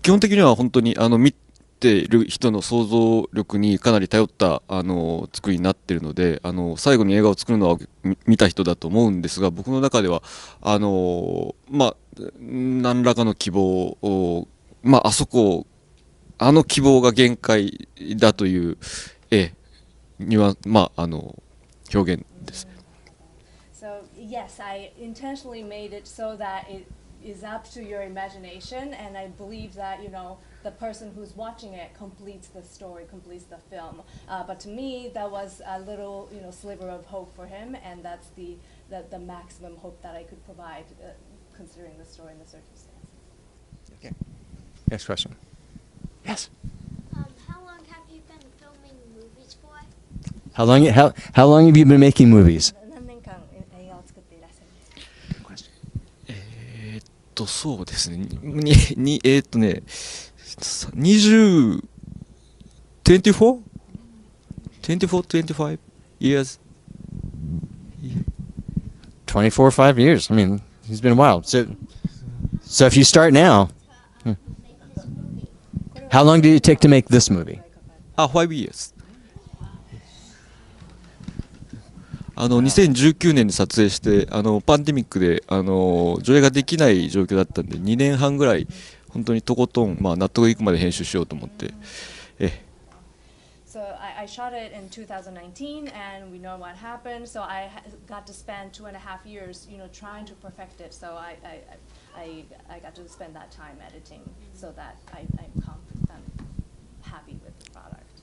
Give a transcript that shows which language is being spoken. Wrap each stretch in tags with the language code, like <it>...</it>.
<ja>基本的には本当に見ている人の想像力にかなり頼った作りになっているので、最後に映画を作るのは見た人だと思うんですが、僕の中では何らかの希望を、希望が限界だというには表現です。</ja> <en>So yes, I intentionally made it so that it is up to your imagination, and I believe that the person who's watching it completes the story, completes the film. But to me, that was a little sliver of hope for him, and that's the maximum hope that I could provide, considering the story and the circumstances. Okay. Next question. Yes. How long have you been filming movies for? How long have you been making movies?</en> <ja>何年間映画を作っていらっしゃるんですか？そうですね。20、24?</ja> <en>24, 25 years? 24 or 5 years. I mean, he's been wild. So if you start now, how long did it take to make this movie? 5 years.</en> <ja>2019年に撮影して、パンデミックで、上映ができない状況だったんで、2年半ぐらい、本当にとことん、納得いくまで編集しようと思って。</ja> <en>So I shot it in 2019, and we know what happened. So I got to spend 2.5 years, trying to perfect it. So I got to spend that time editing, so that I'm happy with the product.</en>